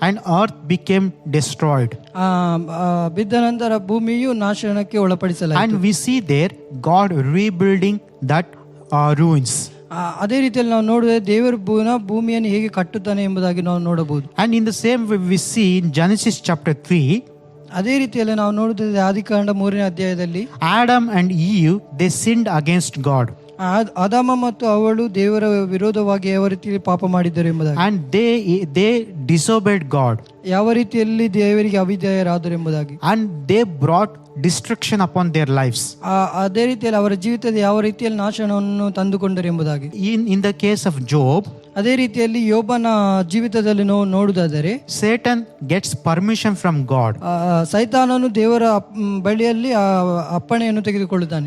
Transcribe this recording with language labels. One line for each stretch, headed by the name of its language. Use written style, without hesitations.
English: And earth became destroyed.
Kannada: ಬಿದ್ದ ನಂತರ ಭೂಮಿಯು ನಾಶನಕ್ಕೆ ಒಳಪಡಿಸಲಾಯಿತು.
English: And we see there God rebuilding that ruins.
Kannada: ಅದೇ ರೀತಿಯಲ್ಲಿ ನಾವು ನೋಡಿದ್ರೆ ದೇವರು ಭೂಮಿಯನ್ನು ಹೇಗೆ ಕಟ್ಟುತ್ತಾನೆ ಎಂಬುದಾಗಿ ನಾವು ನೋಡಬಹುದು.
English: And in the same way we see in Genesis chapter 3,
Kannada: ಅದೇ ರೀತಿಯಲ್ಲಿ ನಾವು ನೋಡುತ್ತಿದ್ದ ಆದಿಕಾಂಡ 3ನೇ ಅಧ್ಯಾಯದಲ್ಲಿ
English: Adam and Eve, they sinned against God.
Kannada: ಆದಾಮ ಮತ್ತು ಅವಳು ದೇವರ ವಿರೋಧವಾಗಿ ಯಾವ ರೀತಿಯಲ್ಲಿ ಪಾಪ ಮಾಡಿದ್ದರು ಎಂಬುದಾಗಿ.
English: And they disobeyed God.
Kannada: ಯಾವ ರೀತಿಯಲ್ಲಿ ದೇವರಿಗೆ ಅವಿಧೇಯರಾದರು ಎಂಬುದಾಗಿ.
English: And they brought destruction upon their lives.
Kannada: ಅದೇ ರೀತಿಯಲ್ಲಿ ಅವರ ಜೀವಿತದ ಯಾವ ರೀತಿಯಲ್ಲಿ ನಾಶನವನ್ನು ತಂದುಕೊಂಡರು ಎಂಬುದಾಗಿ.
English: In the case of Job,
Kannada: ಅದೇ ರೀತಿಯಲ್ಲಿ ಯೋಬನ ಜೀವಿತದಲ್ಲಿ ನೋಡುವುದಾದರೆ,
English: Satan gets permission from God
Kannada: ಸೈತಾನನು ದೇವರ ಬಳಿಯಲ್ಲಿ ಅಪ್ಪಣೆಯನ್ನು ತೆಗೆದುಕೊಳ್ಳುತ್ತಾನೆ